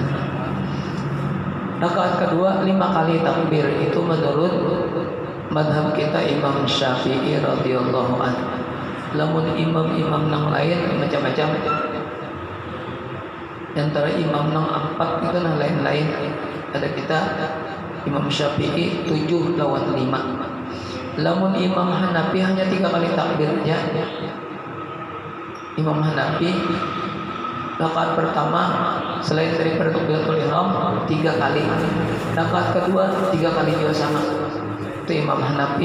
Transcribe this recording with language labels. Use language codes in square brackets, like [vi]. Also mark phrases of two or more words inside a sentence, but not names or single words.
[bjn] Rakaat kedua 5 kali takbir, itu menurut madhab kita Imam Syafi'i [ar] رضي الله عنه. [bjn] Lamun imam-imam nang lain macam-macam. Antara imam nang 4 itu nang lain-lain. Ada kita Imam Syafi'i 7 lawan 5. Lamun Imam Hanafi hanya 3 kali takbirnya. Imam Hanafi rakaat pertama selain daripada [ar] تكبيرة الإحرام [bjn] 3 kali. Rakaat kedua 3 kali juga sama. Itu Imam Hanafi.